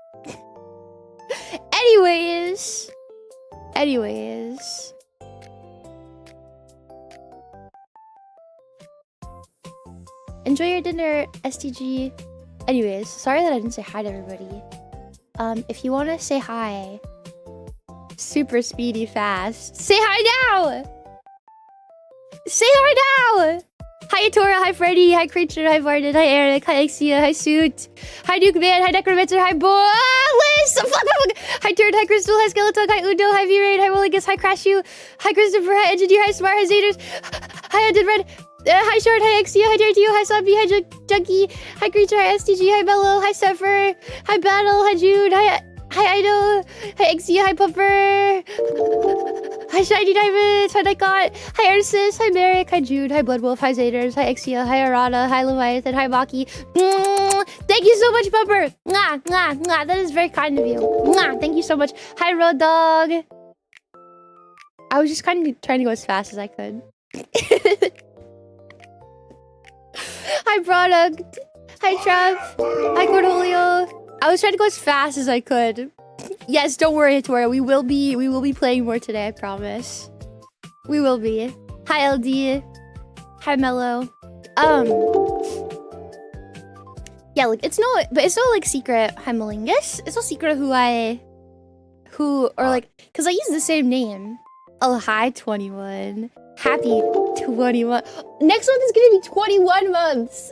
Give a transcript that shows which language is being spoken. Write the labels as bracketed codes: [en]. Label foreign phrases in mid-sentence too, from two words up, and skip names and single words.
[en] Anyways. Enjoy your dinner, STG. Anyways, sorry that I didn't say hi to everybody. If you want to say hi, super speedy fast, say hi now! Say hi now! Hi Tora, hi Freddy, hi Creature, hi Varden, hi Eric, hi Exia, hi Suit, hi Duke Man, hi Necromancer, hi Liz, hi Turd, hi Crystal, hi Skeleton, hi Udo, hi V-Raid, hi Willigus, hi Crashu, hi Christopher, hi Engineer, hi Smart, hi Zaders, hi Undead Red, hi Short, hi Exia, hi Dare to you, hi Zombie, hi Junkie, hi Creature, hi STG, hi Bello, hi Sepher, hi Battle, hi Jude, hi Ido, hi Exia, hi Pupper, hi Shiny Diamond, hi Nikon, hi Ursus, hi Merrick, hi Jude, hi Bloodwolf, hi Zaders, hi Exia, hi Arana, hi Leviathan, hi Maki. Thank you so much, Pupper. Mwah, mwah, mwah. That is very kind of you. Mwah, thank you so much. Hi Road Dog. I was just kind of trying to go as fast as I could. Hi Product. Hi Trev. Hi Cornelio. I was trying to go as fast as I could. Yes, don't worry, Tora. We will be playing more today, I promise. We will be. Hi LD. Hi Mello. Yeah, like it's no like secret. Hi Malingus. It's no secret cause I use the same name. Oh, hi 21. Happy 21. Next month is gonna be 21 months.